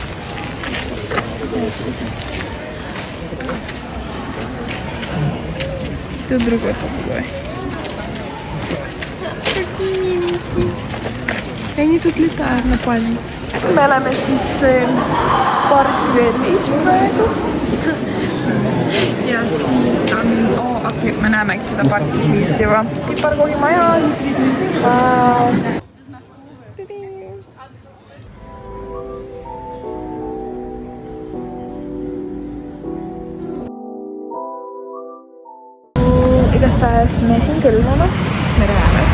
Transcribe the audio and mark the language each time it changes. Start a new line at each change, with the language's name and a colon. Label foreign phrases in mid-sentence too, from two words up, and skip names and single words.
Russian: Тут другой попугай. Какие миленькие. И они тут летают на пальме.
Estonian: Me oleme siis parki veel 5 praegu. Ja siin on, me näemegi seda parki siit juba. Piparkoogimajad. Igastahes me siin külmume mere ääres.